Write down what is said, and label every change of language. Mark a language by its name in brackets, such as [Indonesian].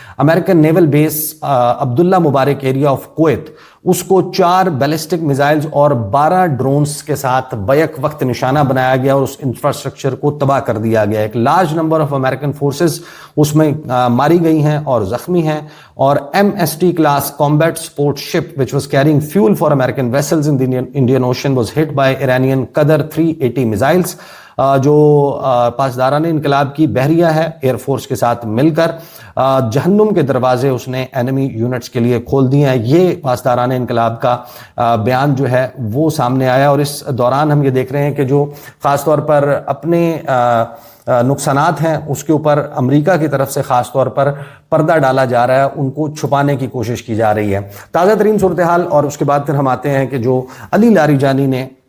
[Urdu] American naval base Abdullah Mubarak area of Kuwait, اس کو 4 ballistic missiles اور 12 drones کے ساتھ بیک وقت نشانہ بنایا گیا اور اس انفراسٹرکچر کو تباہ کر دیا گیا. ایک large number of American forces اس میں ماری گئی ہیں اور زخمی ہیں. [English] اور MST class combat support ship which was carrying fuel for American vessels in the Indian Ocean was hit by Iranian Qadr 380 missiles. [Urdu] جو پاسداران انقلاب کی بحریہ ہے ایئر فورس کے ساتھ مل کر جہنم کے دروازے اس نے اینمی یونٹس کے لیے کھول دیے ہیں. یہ پاسداران انقلاب کا بیان جو ہے وہ سامنے آیا. اور اس دوران ہم یہ دیکھ رہے ہیں کہ جو خاص طور پر اپنے نقصانات ہیں اس کے اوپر امریکہ کی طرف سے خاص طور پر پردہ ڈالا جا رہا ہے, ان کو چھپانے کی کوشش کی جا رہی ہے. تازہ ترین صورتحال اور اس کے بعد پھر ہم آتے ہیں کہ جو علی لاریجانی نے